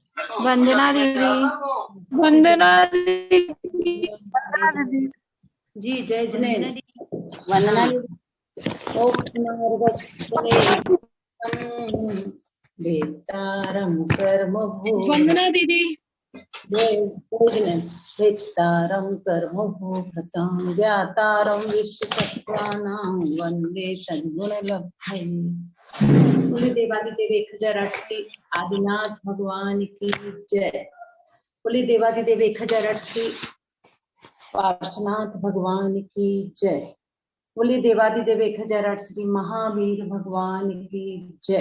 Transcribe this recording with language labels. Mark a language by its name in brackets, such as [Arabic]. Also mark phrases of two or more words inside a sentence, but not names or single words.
[Hindi] वंदना दीदी। वंदना दीदी। जी जय जनेन। वंदना दीदी। [Sanskrit] वेत्तारं कर्मभूः। [Hindi] वंदना दीदी। [Sanskrit] वेत्तारं कर्मभूभृतं ज्ञातारं विश्वतत्त्वानां वन्दे तद्गुणलब्धये। [Hindi] बोले देवादिदेव 1008 आदिनाथ भगवान की जय। बोले देवादिदेव 1008 पार्श्वनाथ भगवान की जय। बोले देवादिदेव 1008 महावीर भगवान की जय।